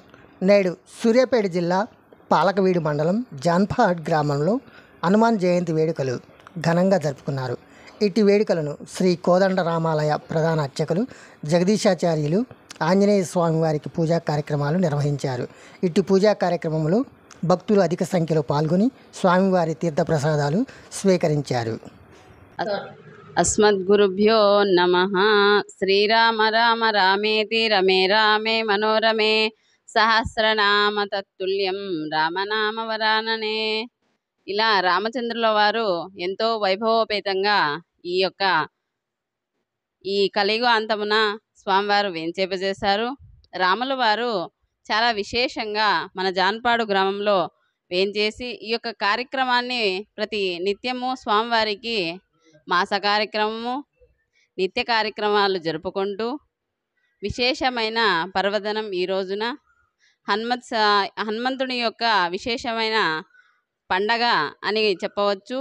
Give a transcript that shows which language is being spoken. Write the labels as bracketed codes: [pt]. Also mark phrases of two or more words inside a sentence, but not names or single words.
[te] నేడు సూర్యాపేట జిల్లా పాలకవీడు మండలం జాన్పాడ్ గ్రామంలో హనుమాన్ జయంతి వేడుకలు ఘనంగా జరుపుకున్నారు. ఇటు వేడుకలను శ్రీ కోదండ రామాలయ ప్రధాన అర్చకులు జగదీశాచార్యులు ఆంజనేయ స్వామి వారికి పూజా కార్యక్రమాలు నిర్వహించారు. ఇటు పూజా కార్యక్రమంలో భక్తులు అధిక సంఖ్యలో పాల్గొని స్వామివారి తీర్థప్రసాదాలు స్వీకరించారు. [sa] अस्मद्गुरुभ्यो नमः. श्रीराम राम रामेति रमे रामे मनोरमे सहस्रनाम तत्तुल्यं రామనామ వరాననే. [te] ఇలా రామచంద్రుల వారు ఎంతో వైభవోపేతంగా ఈ కలియుగ అంతమున స్వామివారు వేంచేపజేశారు. రాముల వారు చాలా విశేషంగా మన జాన్పాడు గ్రామంలో వేంచేసి ఈ యొక్క కార్యక్రమాన్ని ప్రతి నిత్యము స్వామివారికి మాస కార్యక్రమము నిత్య కార్యక్రమాలు జరుపుకుంటూ విశేషమైన పర్వదినం ఈ రోజున హనుమంతుని యొక్క విశేషమైన పండగ అని చెప్పవచ్చు.